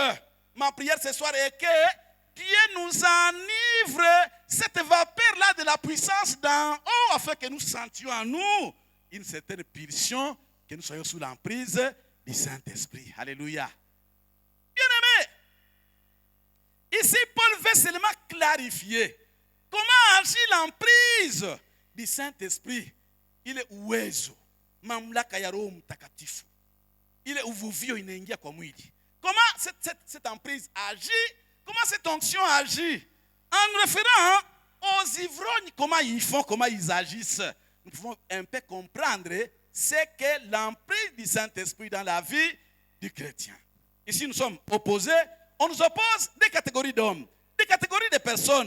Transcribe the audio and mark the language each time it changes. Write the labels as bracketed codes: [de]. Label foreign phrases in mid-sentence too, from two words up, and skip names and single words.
[fr] Ma prière ce soir est que Dieu nous enivre cette vapeur-là de la puissance d'en haut afin que nous sentions en nous une certaine pulsion, que nous soyons sous l'emprise du Saint-Esprit. Alléluia. Bien-aimé, ici Paul veut seulement clarifier comment agit l'emprise du Saint-Esprit. Il est [sw] uwezo, mamlaka ya Roho Mtakatifu. [fr] Il est [sw] uvuvio inaingia kwa mwili. [fr] Comment cette emprise agit? Comment cette onction agit? En référant aux ivrognes, comment ils font, comment ils agissent. Nous pouvons un peu comprendre ce qu'est l'emprise du Saint-Esprit dans la vie du chrétien. Ici, nous sommes opposés. On nous oppose des catégories d'hommes, des catégories de personnes.